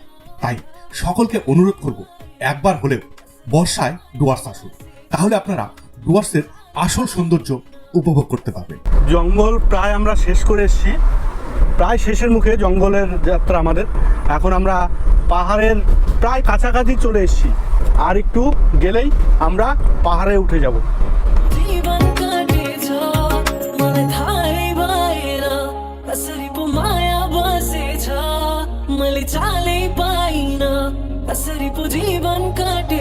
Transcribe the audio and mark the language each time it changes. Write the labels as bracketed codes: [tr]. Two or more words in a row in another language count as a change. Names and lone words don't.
[bn] তাই সকলকে অনুরোধ করব, একবার হলেও বর্ষায় ডুয়ার্স আসুন, তাহলে আপনারা ডুয়ার্সের আসল সৌন্দর্য উপভোগ করতে পারবেন। জঙ্গল প্রায় আমরা শেষ করে এসেছি, প্রায় শেষের মুখে জঙ্গলের যাত্রা আমাদের। এখন আমরা পাহাড়ের প্রায় কাছাকাছি চলে এসেছি, আর একটু গেলেই আমরা পাহাড়ে উঠে যাব। [ne] जीवन काटे जा मन थाई बाहेरा कसरी पो माया बसे छ मैले चालै पाइन कसरी पो जीवन